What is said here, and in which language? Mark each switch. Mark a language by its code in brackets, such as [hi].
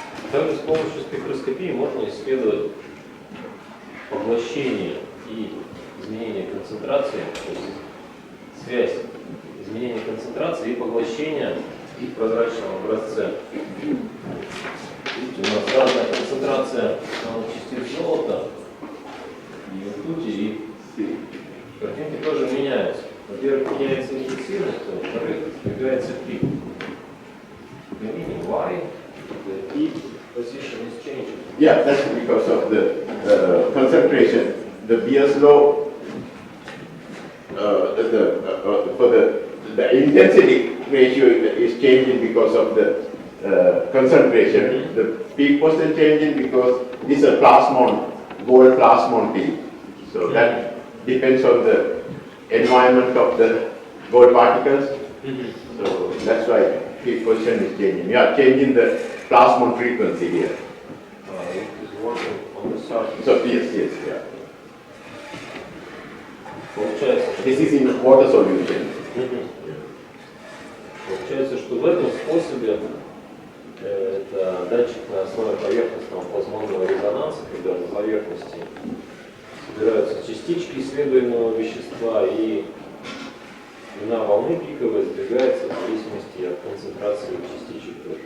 [ru] Также с помощью спектроскопии можно исследовать поглощение и изменение концентрации, то есть связь изменения концентрации и поглощения в прозрачном образце. Видите, у нас разная концентрация частиц золота и ртути, и картинки тоже меняются. Во-первых, меняется интенсивность, во-вторых, сдвигается пик. [en] Гамини, why the peak position is changing? Yeah, that's because of the concentration. The Beer's law, for the intensity ratio is changing because of the concentration. The peak wasn't changing because it's a plasmon, gold plasmon peak. So that depends on the environment of the gold particles. So that's why peak position is changing. We are changing the plasmon frequency here. It is working on the surface. So yes, yeah. [ru] Получается, [en] This is in water solution. [ru] Получается, что в этом способе это датчик на основе поверхностного плазмонного резонанса, когда на поверхности собираются частички исследуемого вещества, и длина волны пиковая сдвигается в зависимости от концентрации частичек.